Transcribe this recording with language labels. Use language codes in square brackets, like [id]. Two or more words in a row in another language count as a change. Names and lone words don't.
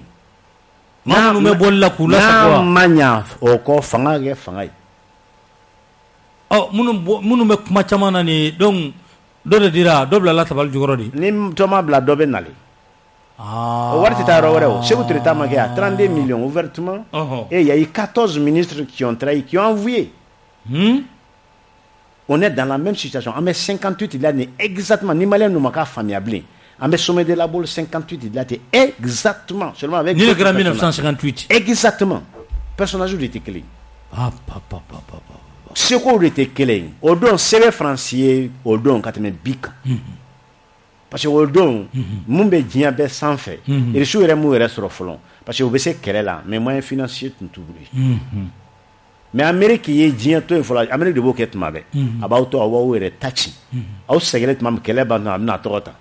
[bm] maa minnu bɛ bɔli la k'u lasago n'a ma ɲa o kɔ fanga ka kɛ fanga ye minnu bɛ kuma caman na nin donc dɔ de dira dɔ bilala tabali jukɔrɔ de ni dɔ ma bila dɔ bɛ nalen o wari tɛ taa yɔrɔ wɛrɛ o Sékou Touré ma kɛ a [fr] 32 millions ouvertement et il y a eu 14 ministres qui ont trahi qui ont envoyé on est dans la même situation [bm] an bɛ 58 la ni exactement ni maliyɛn ninnu ma k'a faamuya bilen an bɛ [fr] sommet de la boule [bm] 58 la ten [fr] exactement seulement avec [bm] ni le kɛra 1958 [fr] exactement personnage [bm] de tɛ kelen sekow de tɛ kelen o don sɛbɛn Faransi ye o don ka tɛmɛ bi kan [fr] parce que [bm] o don mun bɛ diɲɛ bɛɛ sanfɛ Russie yɛrɛ m'u yɛrɛ sɔrɔ fɔlɔ [fr] parce que [bm] u bɛ se kɛlɛ la [fr] mais moyen financier [bm] tun t'u bolo mais Amérique ye diɲɛ to yen fɔlɔ Amérique de b'o kɛ tuma bɛɛ a b'aw to a b'aw yɛrɛ ta ci aw sɛgɛlen tuma min kɛlɛ b'a a bɛna tɔgɔ ta